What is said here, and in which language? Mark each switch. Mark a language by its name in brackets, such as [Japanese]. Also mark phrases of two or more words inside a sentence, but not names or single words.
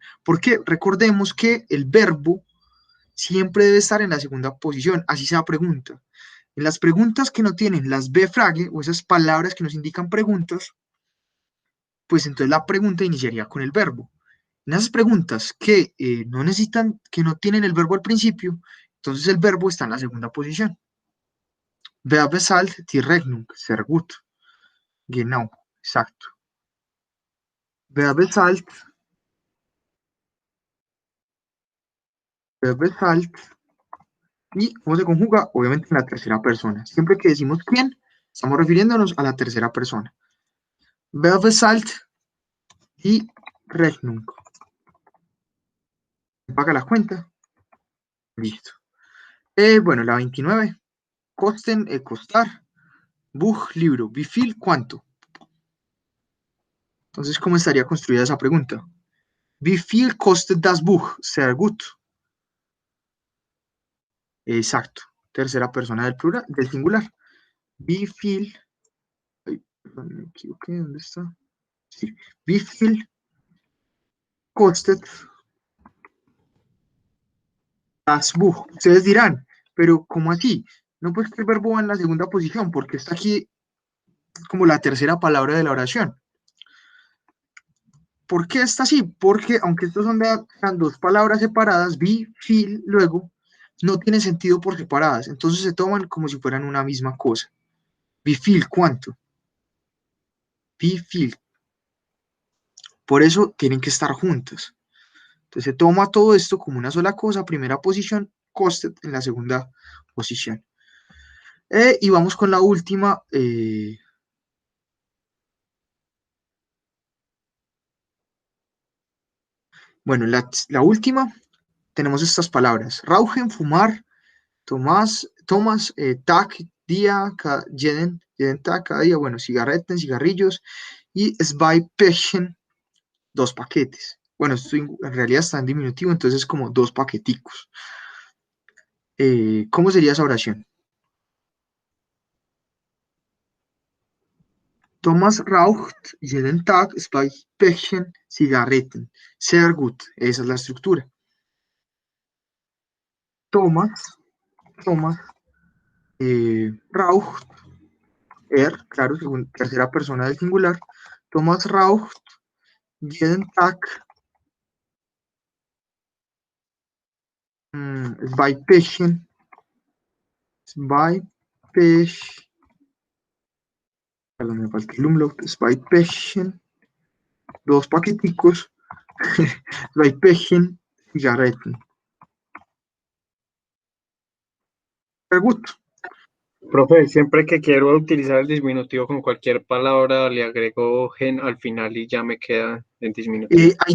[Spanish] Porque recordemos que el verbo siempre debe estar en la segunda posición, así sea pregunta. En las preguntas que no tienen las B-frage o esas palabras que nos indican preguntas, pues entonces la pregunta iniciaría con el verbo. En esas preguntas que no necesitan, que no tienen el verbo al principio, entonces el verbo está en la segunda posición. [German] Wer bezahlt die Rechnung? Sehr gut. Genau, exacto. Wer bezahlt, wer bezahlt, [Spanish] y cómo se conjuga, obviamente en la tercera persona. Siempre que decimos quién, estamos refiriéndonos a la tercera persona. [German] Wer bezahlt die Rechnung? [Spanish] Paga la cuenta. Listo. Bueno, la 29. [German] Kosten, costar. Buch, libro. Wie viel, [Spanish] cuánto. Entonces, ¿cómo estaría construida esa pregunta? [German] Wie viel kostet das Buch? Sehr gut. [Spanish] Exacto. Tercera persona del plural, del singular. [German] Wie viel. [Spanish] Ay, perdón, me equivoqué. ¿Dónde está? Sí. [German] Wie viel kostet das Buch? [Spanish] Ustedes dirán, pero ¿cómo así? No, pues que el verbo va en la segunda posición, porque está aquí como la tercera palabra de la oración. ¿Por qué está así? Porque aunque estos sean dos palabras separadas, [German] wie viel, [Spanish] luego, no tienen sentido por separadas. Entonces se toman como si fueran una misma cosa. [German] Wie viel, ¿cuánto? Wie viel. [Spanish] Por eso tienen que estar juntas. Entonces se toma todo esto como una sola cosa, primera posición, kostet en la segunda posición. Y vamos con la última. Bueno, la última, tenemos estas palabras. Rauchen, fumar, Tomás, Tag, día, [German] jeden Tag, [Spanish] cada día, bueno, cigarretes, cigarrillos, y [German] zwei Päckchen, [Spanish] dos paquetes. Bueno, esto en realidad está en diminutivo, entonces es como dos paqueticos. ¿Cómo sería esa oración? [German] Thomas raucht jeden Tag zwei Päckchen Zigaretten. Sehr gut, [Spanish] esa es la estructura. Thomas, raucht, claro, según tercera persona del singular. [German] Thomas raucht jeden Tag zwei Päckchen, zwei Päckchen, [Spanish] me falta el umlaut, [German] zwei Päckchen, [Spanish] dos paqueticos, [German] zwei Päckchen Zigaretten. Sehr gut. [Spanish] Profe, siempre que quiero utilizar el disminutivo con cualquier palabra, le agrego gen al final y ya me queda en disminutivo.